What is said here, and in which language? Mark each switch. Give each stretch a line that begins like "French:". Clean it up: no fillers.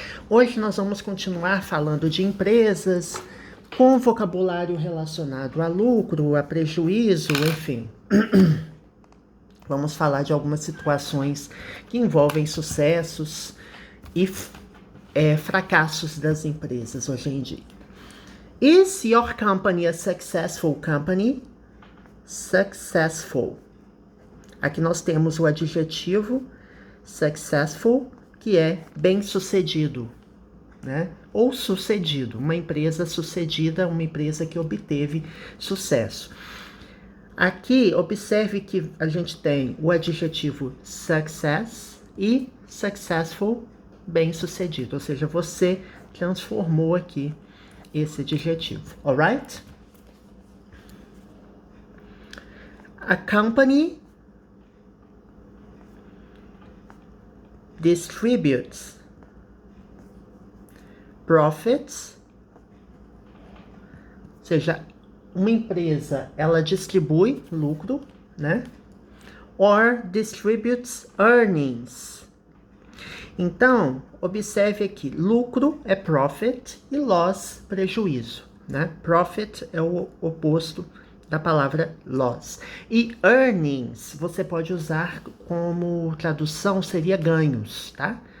Portuguese: Hoje nós vamos continuar falando de empresas com vocabulário relacionado a lucro, a prejuízo, enfim. Vamos falar de algumas situações que envolvem sucessos e fracassos das empresas hoje em dia.
English: Is your company a successful company? Successful.
Portuguese: Aqui nós temos o adjetivo successful, que é bem-sucedido, né? Ou sucedido. Uma empresa sucedida, uma empresa que obteve sucesso. Aqui, observe que a gente tem o adjetivo success e successful, bem-sucedido. Ou seja, você transformou aqui esse adjetivo, alright?
English: A company distributes profits,
Portuguese: ou seja, uma empresa, ela distribui lucro, né?
English: Or distributes earnings.
Portuguese: Então, observe aqui, lucro é profit e loss, prejuízo, né? Profit é o oposto da palavra loss. E earnings, você pode usar como tradução, seria ganhos, tá?